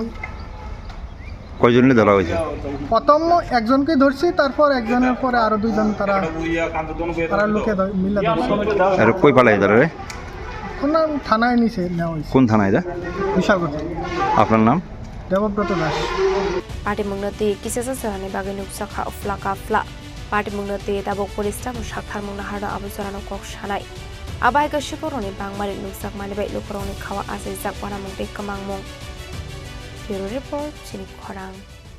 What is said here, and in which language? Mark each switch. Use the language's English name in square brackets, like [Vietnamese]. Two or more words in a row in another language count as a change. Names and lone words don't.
[Bangla] কয়জনে ধরা হয়েছে প্রথম একজনকে ধরছি তারপর একজনের পরে আরো 2 জন তারা লোকে মিলে ধরছে আর কই পালাই ধরে রে কোন থানায় নিছে নেওয়া হয়েছে কোন থানায় এটা বিশালগড় আপনার নাম দেবব্রত দাস [Kok Borok] Party Mungnati Kisasa Sarani Baganuk Saka Flaka Fla Party Mungnati Dabok Polista Mushakar Munahara Abusarano Kok Shanai Abai Gashikoroni Bangmari Nuksak Manibe Lukurok Kawa Azizak Wanamung Kamangmong [English] Bureau Report [Kok Borok] Chini Khorang